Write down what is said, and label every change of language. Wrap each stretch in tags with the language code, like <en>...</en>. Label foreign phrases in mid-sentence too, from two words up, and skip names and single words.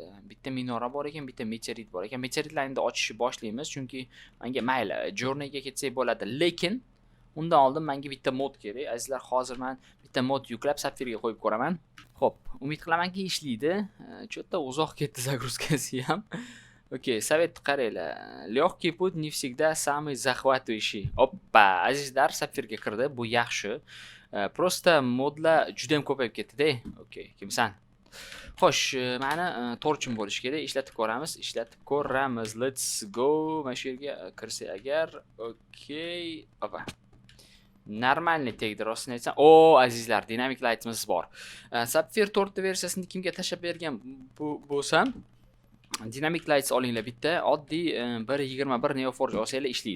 <uz>Bitta minora bor ekan, bitta meteorit bor ekan. Meteoritlarni endi ochishni boshlaymiz, chunki menga mayli, journeyga ketsak bo'ladi, lekin undan oldin menga bitta mod kerak. Azizlar, hozir men bitta mod yuklab sapfirga qo'yib ko'raman. Xo'p, umid qilamanki ishlaydi. Cho'tta uzoq ketdi загрузкasi ham. Okey, sovet qaranglar.</uz> <ru>Лёгкий путь не всегда самый захватывающий.</ru> <uz>Oppa, azizlar, sapfirga kirdi. Bu yaxshi. Prosta modlar juda ham ko'payib ketdi-da. Okey, kimsan? Xo'sh, meni torchim bo'lish kerak. Ishlatib ko'ramiz.</uz> <en>Let's go.</en> <uz>Mana shu yerga kirsak agar. Okey. Opa. Normalniy tegdi rostini aytsam. Azizlar,</uz> <en>dynamic lightimiz</en> <uz>bor. Sapphire 4 versiyasini kimga tashlab bergan bo'lsam,</uz> <en>dynamic lights</en> <uz>olinglar bitta. Oddiy 1.21 Neoforge olsanglar ishlaydi.</uz>